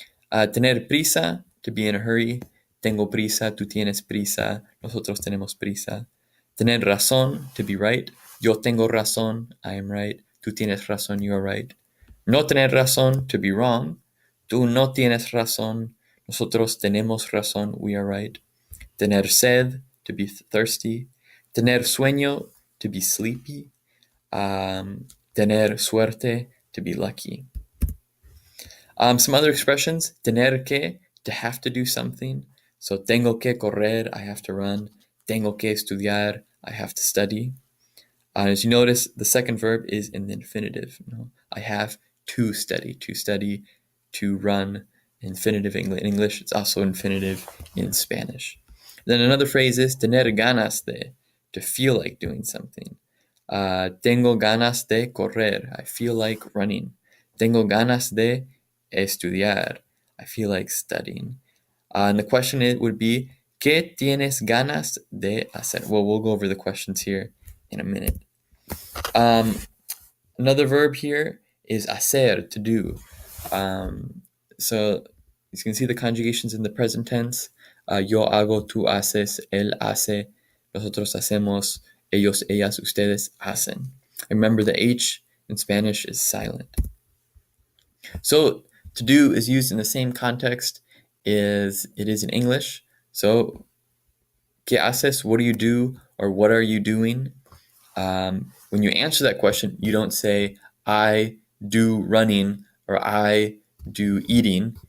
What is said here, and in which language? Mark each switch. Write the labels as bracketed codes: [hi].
[es] Tener prisa, [en] to be in a hurry. [es] Tengo prisa, tú tienes prisa, nosotros tenemos prisa. Tener razón, [en] to be right. [es] Yo tengo razón, [en] I am right. [es] Tú tienes razón, [en] you are right. [es] No tener razón, [en] to be wrong. [es] Tú no tienes razón, nosotros tenemos razón, [en] we are right. [es] Tener sed, [en] to be thirsty. [es] Tener sueño, [en] to be sleepy. [es] Tener suerte, [en] to be lucky. Some other expressions, tener que, to have to do something. So [es] tengo que correr, [en] I have to run. [es] Tengo que estudiar, [en] I have to study. As you notice, the second verb is in the infinitive. I have to study, to run. Infinitive in English, it's also infinitive in Spanish. Then another phrase is [es] tener ganas de, [en] to feel like doing something. [es] Tengo ganas de correr, [en] I feel like running. [es] Tengo ganas de estudiar, [en] I feel like studying. And the question would be, [es] ¿qué tienes ganas de hacer? [en] Well, we'll go over the questions here in a minute. Another verb here is hacer, to do. So you can see the conjugations in the present tense. [es] Yo hago, tú haces, él hace, nosotros hacemos, ellos, ellas, ustedes hacen. [en] Remember, the H in Spanish is silent. So to do is used in the same context as it is in English. So, [es] ¿qué haces? [en] What do you do? Or what are you doing? When you answer that question, you don't say, I do running or I do eating.